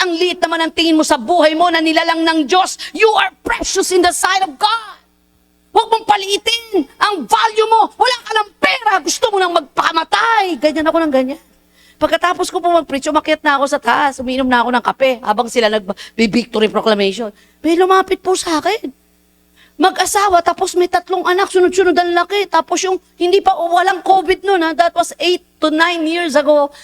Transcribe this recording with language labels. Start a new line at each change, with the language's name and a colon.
Filipino: Ang liit naman ang tingin mo sa buhay mo na nilalang ng Diyos.
English: You are precious in the sight of God.
Filipino: Huwag mong paliitin ang value mo. Wala ka ng pera, gusto mo nang magpakamatay. Ganyan ako ng ganyan. Pagkatapos ko po mag-preach, umakyat na ako sa taas, umiinom na ako ng kape habang sila nag-victory proclamation. May lumapit po sa akin. Mag-asawa, tapos may 3 anak, sunod-sunod ang laki. Tapos yung, hindi pa, walang COVID noon,
English: that was 8 to 9 years ago.